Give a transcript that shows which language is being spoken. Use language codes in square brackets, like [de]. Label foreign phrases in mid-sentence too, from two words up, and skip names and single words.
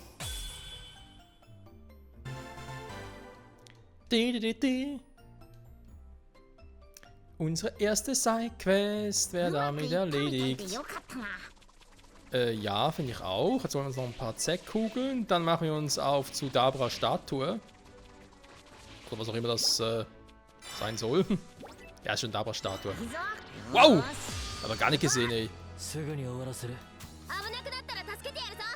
[de] Unsere erste Sidequest wäre damit erledigt. Ja, finde ich auch. Jetzt wollen wir uns noch ein paar Z-Kugeln. Dann machen wir uns auf zu Dabras Statue. Oder was auch immer das sein soll. Ja, ist schon Dabras Statue. Wow! Aber gar nicht gesehen, ey. [ja] すぐに終わらせる。危なくなったら助けてやるぞ。